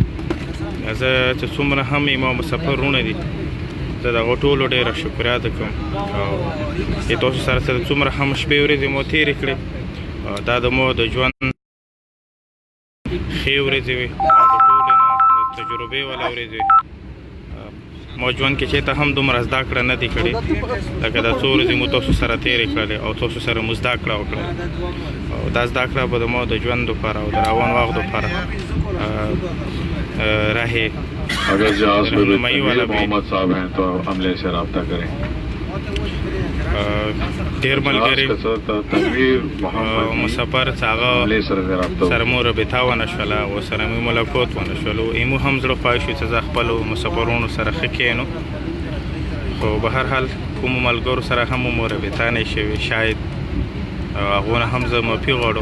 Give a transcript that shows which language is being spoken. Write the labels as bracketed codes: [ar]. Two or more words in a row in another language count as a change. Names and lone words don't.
[ps] زه چې څومره هم ما مسافر وروڼه دي، زه د هغو ټولو ډېره شکریا ادا کوم او تاسو سره څومره هم شپې ورځې مو تېرې کړې، دا د مو د ژوند ښې ورځې وې، د ټولې نه د تجربې والا ورځې وې. ما ژوند کې چېرته هم دومره زده کړه نه دي کړې لکه دا څو ورځې مو تاسو سره تېرې کړلې او تاسو سره مو زده کړه وکړه، او دا زده کړه به د ما د ژوند دپاره او د روان وخت دپاره راهې [ur] اگر جہاز پہ محمد صاحب ہیں تو عملے سے رابطہ کریں. [ps] ډېر ملګري مسافر چې هغه سره مو رابطه ونه شوله او سره مو ملاقات ونه شولو، ایمو هم زړه خوښ شو چې زه خپلو مسافرونو سره ښه کښېنو، خو به هر حال کومو ملګرو سره هم مو رابطه نه شوې، شاید هغو نه هم زه معافي غواړم.